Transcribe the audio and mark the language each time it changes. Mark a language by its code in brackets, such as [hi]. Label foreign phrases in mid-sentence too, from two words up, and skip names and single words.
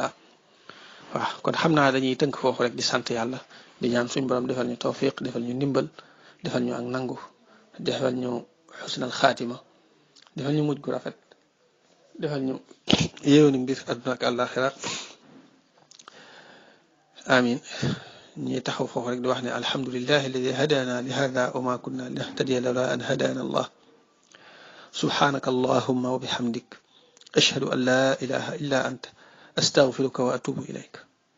[wo] waaw kon xam naa dañuy tënk foofu rek di sant yàlla di ñaan suñ borom defal ñu tawfiq defal ñu ndimbal defal ñu ak nangu defal ñu [ar] حسن الخاتمة [wo] defal ñu mujj gu rafet defal ñu yéwénu mbir àdduna ak àllaaxira amin. ñi taxaw foofu rek di wax ne [ar] الحمد لله الذي هدانا لهذا وما كنا لنهتدي لولا أن هدانا الله سبحانك اللهم وبحمدك أشهد أن لا إله إلا أنت أستغفرك وأتوب إليك.